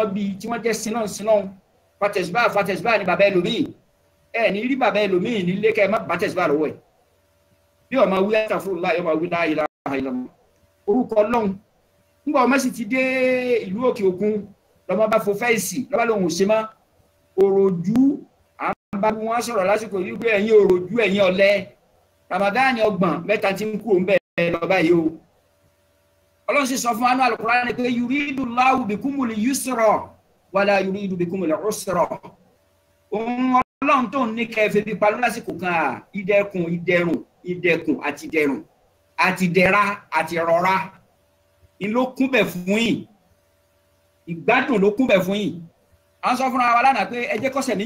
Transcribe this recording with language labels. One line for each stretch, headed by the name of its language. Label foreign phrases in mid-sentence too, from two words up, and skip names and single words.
Yoruba: wọ́n bí tí wọ́n jẹ́ sinọ́n fatẹ̀síbá ni bàbá ẹlòmíì ẹ ní rí bàbá ẹlòmíì nílé kẹ́ ẹ má bàtẹ̀síbá lọ́wọ́ ẹ̀ bí ọmọ wí astaghfirullah ọmọ wí
Arabic: لا إله إلا الله
Yoruba: orúkọ ọlọ́run nígbà ọmọ sì ti dé ìlú òkè òkun lọ́mọ bá fo fẹ́ǹsì lọ́ba lòun ò ṣe mọ́ òròjú àwọn bá wọn sọ̀rọ̀ lásìkò yìí pé ẹ̀yin òròjú ẹ̀yin ọ̀lẹ Ramadan ọgbọ̀n mẹ́ta tí ń kúrò ń bẹ̀ lọ báyìí o ọlọ́run sì sọ fún anú Al-Qur'an pé
Arabic: يريد الله بكم اليسر ولا يريد بكم العسر
Yoruba: òun ọlọ́run tó ní kẹfẹ́ bí palọ́ lásìkò kan ìdẹ̀kùn ìdẹ̀rùn àti dẹ̀ra àti rọra ló kúnbẹ̀ fún yìí ìgbádùn ló kúnbẹ̀ fún yìí à ń sọ fúnra wa lánàá pé ẹ jẹ́ kọ́sẹ̀ méjì